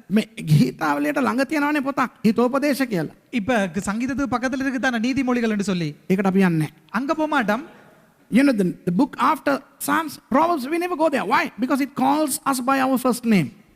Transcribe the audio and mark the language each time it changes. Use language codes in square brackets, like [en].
[si] මේ ගීතාවලියට ළඟ තියෙනවනේ පොතක් හිතෝපදේශ කියලා. [ta] இப்ப சங்கீதத்துக்கு பக்கத்துல இருக்கு தான நீதிமொழிகள்னு சொல்லி. [si] ඒකට අපි යන්නේ නැහැ. [ta] அங்க போக மாட்டோம். [en] You know, the book after Psalms, Proverbs, we never go there. Why? Because it calls us by our first name.